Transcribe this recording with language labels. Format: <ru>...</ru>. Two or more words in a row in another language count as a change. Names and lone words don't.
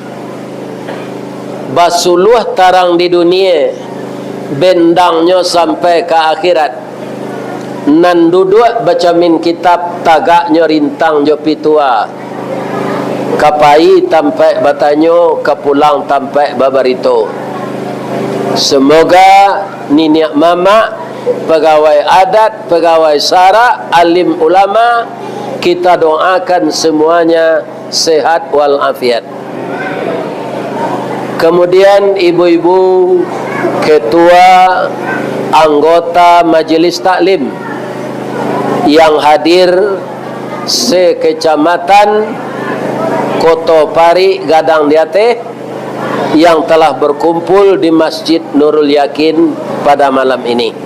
<min>basuluh tarang di dunia bendangnya sampai ke akhirat nan duduk baca min kitab tagaknya rintang jo pitua kapai tampai batanyo kapulang tampai babarito.</min> <id>Semoga niniak mama, pegawai adat, pegawai sara, alim ulama, kita doakan semuanya sehat walafiat. Kemudian ibu-ibu ketua anggota majelis taklim yang hadir sekecamatan Koto Pari Gadang Diate yang telah berkumpul di Masjid Nurul Yakin pada malam ini.</id>